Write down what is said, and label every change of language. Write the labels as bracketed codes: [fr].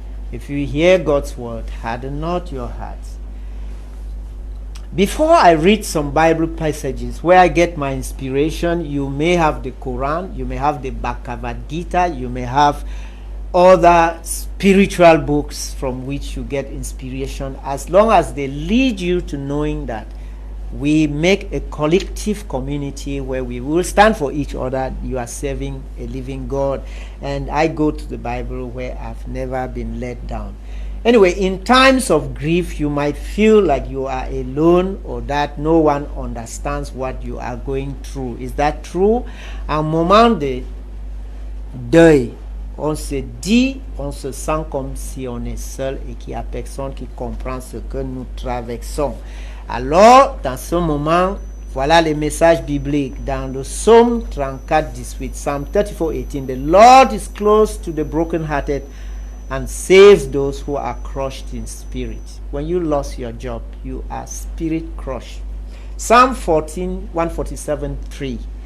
[en] If you hear God's word, harden not your hearts. Before I read some Bible passages where I get my inspiration, you may have the Quran, you may have the Bhagavad Gita, you may have other spiritual books from which you get inspiration, as long as they lead you to knowing that we make a collective community where we will stand for each other. You are serving a living God. And I go to the Bible where I've never been let down. Anyway, in times of grief, you might feel like you are alone or that no one understands what you are going through. Is that true? [fr] Un moment de deuil, on se dit, on se sent comme si on est seul et qu'il n'y a personne qui comprend ce que nous traversons. Alors, dans ce moment, voilà les messages bibliques. Dans le psaume 34, 18, [en] Psalm 34, 18, the Lord is close to the brokenhearted and saves those who are crushed in spirit. When you lost your job, you are spirit crushed. Psalm 14, 147, 3.